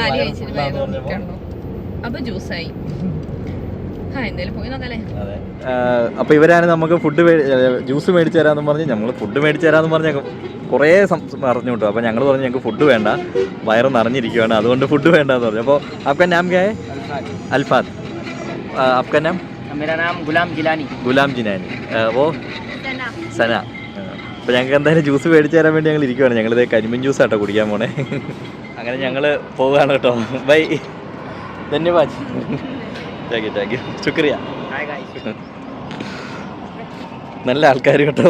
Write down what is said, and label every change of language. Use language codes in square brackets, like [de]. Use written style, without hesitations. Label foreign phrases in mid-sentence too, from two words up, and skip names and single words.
[ml] അപ്പൊ ജ്യൂസായി. അപ്പൊ ഇവരാണ് നമുക്ക് ഫുഡ് ജ്യൂസ് മേടിച്ചു തരാന്ന് പറഞ്ഞ് ഞങ്ങൾ ഫുഡ് മേടിച്ചു തരാന്ന് പറഞ്ഞ കുറേ പറഞ്ഞു കിട്ടും. അപ്പൊ ഞങ്ങൾ പറഞ്ഞു ഞങ്ങൾക്ക് ഫുഡ് വേണ്ട, വയറ് നിറഞ്ഞിരിക്കുകയാണ്, അതുകൊണ്ട് ഫുഡ് വേണ്ടെന്ന് പറഞ്ഞു. [hi] അപ്പോൾ आपका नाम क्या है? अल्फात. आपका नाम? मेरा नाम गुलाम जिलानी. वो സന. [ml] അപ്പോൾ ഞങ്ങൾക്ക് എന്തായാലും ജ്യൂസ് മേടിച്ചു തരാൻ വേണ്ടി ഞങ്ങൾ ഇരിക്കുവാണ്. ഞങ്ങളിത് കരിമ്പിൻ ജ്യൂസ് ആട്ടോ കുടിക്കാൻ പോണേ. അങ്ങനെ ഞങ്ങൾ പോവുകയാണ് കേട്ടോ. ബൈ, ധന്യവാദ്. [en] thank you [ml] ശുക്രിയ. നല്ല ആൾക്കാർ കേട്ടോ.